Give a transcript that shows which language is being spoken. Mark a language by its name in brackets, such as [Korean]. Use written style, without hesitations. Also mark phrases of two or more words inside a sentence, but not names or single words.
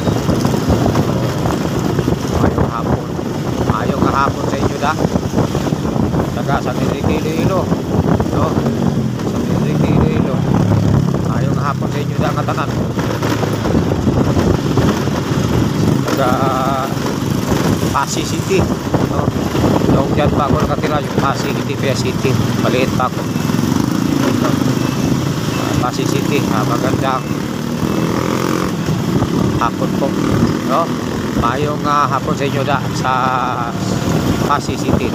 [Hiligaynon] Mayong hapon. Mayong hapon sa inyo da. Taga San Enrique Iloilo, no? San Enrique Iloilo. Mayong hapon sa inyo da nga tanan. Taga Pasig City, no? [Filipino] Noong dyan pa ako nakatira, yung Pasig, hindi Pia City, maliit pa ako, no? Pasig City, magandang hapon po, no? [Hiligaynon] Mayong hapon sa inyo da sa Pasig City, no?